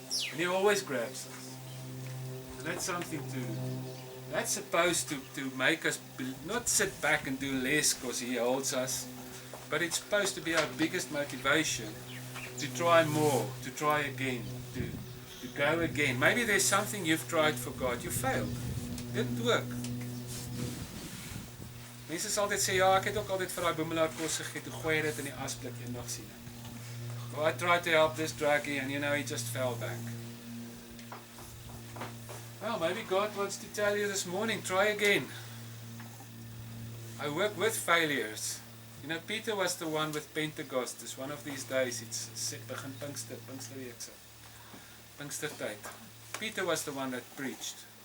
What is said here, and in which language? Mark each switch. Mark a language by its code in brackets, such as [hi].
[en] And he always grabs us. And that's something that's supposed to make us not sit back and do less because he holds us, but it's supposed to be our biggest motivation to try more, to try again, to go again. Maybe there's something you've tried for God, you failed, didn't work. [af] Mense sal altyd sê, ja, ek het ook altyd vir daai boemelaar kos gegee, toe gooi dit in die asblik eendag sien ek. [en] Well, I tried to help this druggie and you know, he just fell back. Well, maybe God wants to tell you this morning, try again. I work with failures. You know, Peter was the one with Pentecost. It's one of these days, it's begin Pinksterweek. Pinkstertyd. Peter was the one that preached.